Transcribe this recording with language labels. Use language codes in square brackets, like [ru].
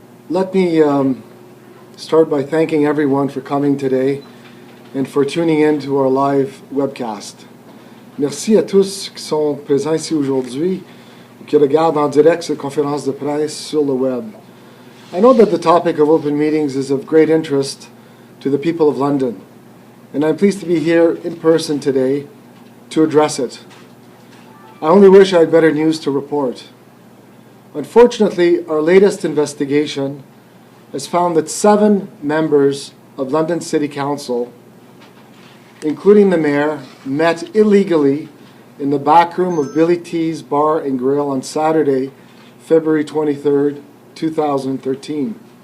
[en] Let me start by thanking everyone for coming today and for tuning in to our live webcast. [fr] Merci à tous qui sont présents ici aujourd'hui ou qui regardent en direct cette conférence de presse sur le web. [en] I know that the topic of open meetings is of great interest to the people of London, and I'm pleased to be here in person today to address it. I only wish I had better news to report. Unfortunately, our latest investigation has found that 7 members of London City Council, including the mayor, met illegally in the back room of Billy T's Bar and Grill on Saturday, February 23rd, 2013.